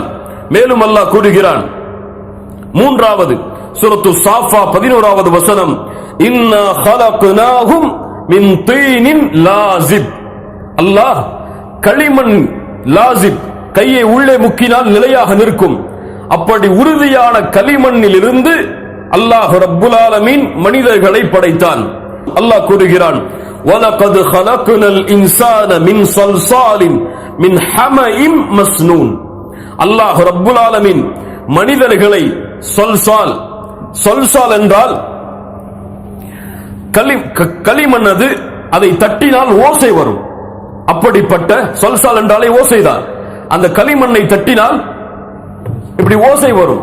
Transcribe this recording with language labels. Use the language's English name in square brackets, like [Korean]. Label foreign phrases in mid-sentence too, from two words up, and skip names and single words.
[Tamil] மேலும் அல்லாஹ் கூறுகிறான், மூன்றாவது சூரத்து சாஃபா 11வது வசனம், [Arabic] إنا خلقناهم من طين لازب. [Tamil] அல்லாஹ் களிமண் லாஸிப், கையை உள்ளே முக்கினால் நிலையாக நிற்கும் அப்படி உறுதியான களிமண்ணில் இருந்து அல்லாஹ் [Arabic] رب العالمين [Tamil] மனிதர்களை படைத்தான். அல்லாஹ் கூறுகிறான், [Arabic] وَلَقَدْ خَلَقْنَا الْإِنسَانَ مِنْ صَلْصَالٍ مِنْ حَمَإٍ مَسْنُونٍ. [Tamil] அல்லாஹ் [Arabic] رب العالمين [Tamil] மனிதர்களை சொல்சால் என்றால் களிமண், அது அதை தட்டினால் ஓசை வரும். அப்படிப்பட்ட சொல்சால் என்றாலே ஓசைதான். அந்த களிமண்ணை தட்டினால் இப்படி ஓசை வரும்.